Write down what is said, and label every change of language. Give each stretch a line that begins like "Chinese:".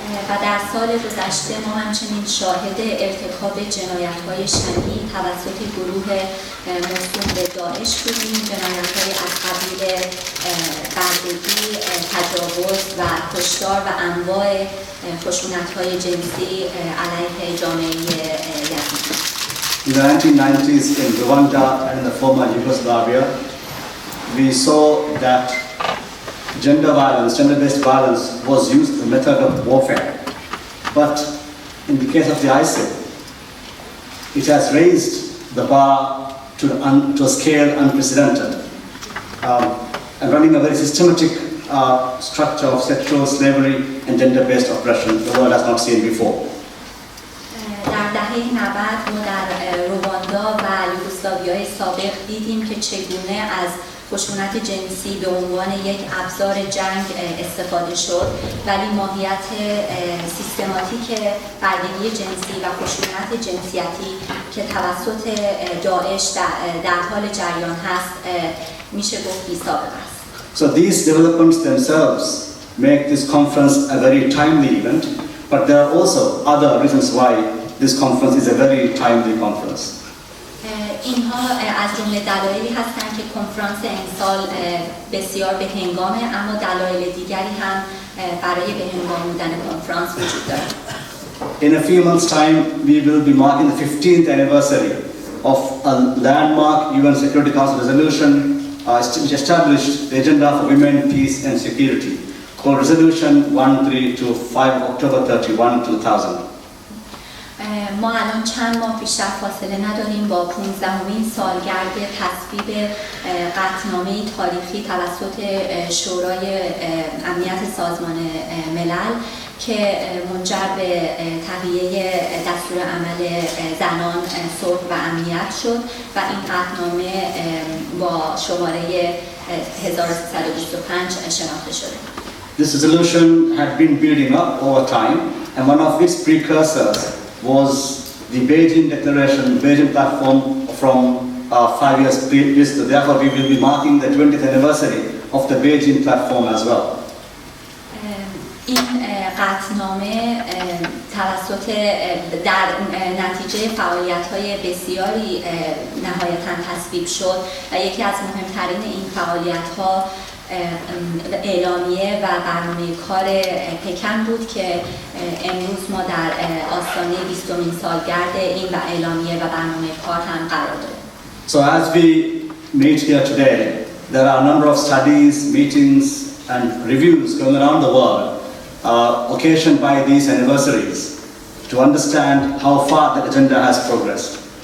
Persian: و در سال گذشته ما همچنین شاهد ارتکاب جنایت‌های شنیع توسط گروه موسوم به داعش بودیم، جنایت‌های از قبیل بردگی، تجاوز و کشتار و انواع خشونت‌های جنسی علیه جامعه یزیدی.
English: In the 1990s in Rwanda and in the former Yugoslavia, we saw that gender-based violence was used as a method of warfare. But in the case of the ISIL, it has raised the bar to a scale unprecedented and running a very systematic structure of sexual slavery and gender-based oppression the world has not seen before.
Persian: در دهه 90 ما در رواندا و یوگسلاویای سابق دیدیم که چگونه از خشونت جنسی به عنوان یک ابزار جنگ استفاده شد، ولی ماهیت سیستماتیک بردگی جنسی و خشونت جنسیتی که توسط داعش در حال جریان هست میشه گفت بی‌سابقه است.
English: So these developments themselves make this conference a very timely event, but there are also other reasons why this conference is a very timely conference.
Persian: اینها از جمله دلایلی هستند که کنفرانس امسال بسیار به هنگامه، اما دلایل دیگری هم برای به هنگام بودن کنفرانس وجود دارد.
English: In a few months' time, we will be marking the 15th anniversary of a landmark UN Security Council resolution which established the agenda for women, peace and security, called Resolution 1325 of October 31, 2000.
Persian: ما الان چند ماه بیشتر فاصله نداریم با 15مین سالگرد تصویب قطعنامه‌ای تاریخی توسط شورای امنیت سازمان ملل که منجر به تهیه دستور عمل زنان، صلح و امنیت شد و این قطعنامه با شماره 1325 شناخته شده.
English: This resolution had been building up over time, and one of its precursors was the Beijing Declaration, Beijing Platform from 5 years previous. Therefore, we will be marking the 20th anniversary of the Beijing Platform as well.
Persian: این قطعنامه توسط در نتیجه فعالیت‌های بسیاری نهایتاً تصویب شد و یکی از مهمترین این فعالیت‌ها اعلامیه و برنامه کار پکن بود که امروز ما در آستانه 20مین سالگرد این و اعلامیه و برنامه کار هم قرار داریم.
English: So as we meet here today, there are a number of studies, meetings and reviews going around the world occasioned by these anniversaries. to understand how far the agenda has progressed.